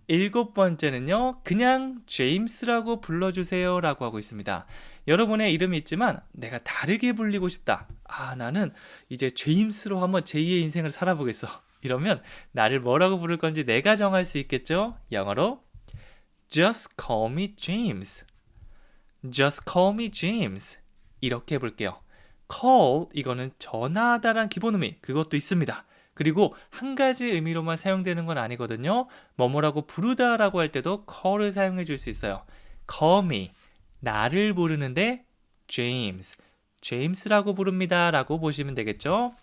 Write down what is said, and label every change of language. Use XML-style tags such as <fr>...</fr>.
<ko>7번째는요. 그냥 제임스라고 불러주세요 라고 하고 있습니다. 여러분의 이름이 있지만 내가 다르게 불리고 싶다. 나는 이제 제임스로 한번 제2의 인생을 살아보겠어. 이러면 나를 뭐라고 부를 건지 내가 정할 수 있겠죠? 영어로</ko> <en>Just call me James. Just call me James.</en> <ko>이렇게 해볼게요. call, 이거는 전화하다란 기본 의미, 그것도 있습니다. 그리고 한 가지 의미로만 사용되는 건 아니거든요. 뭐뭐라고 부르다라고 할 때도 call을 사용해 줄 수 있어요. call me, 나를 부르는데 James, 제임스라고 부릅니다 라고 보시면 되겠죠.</ko>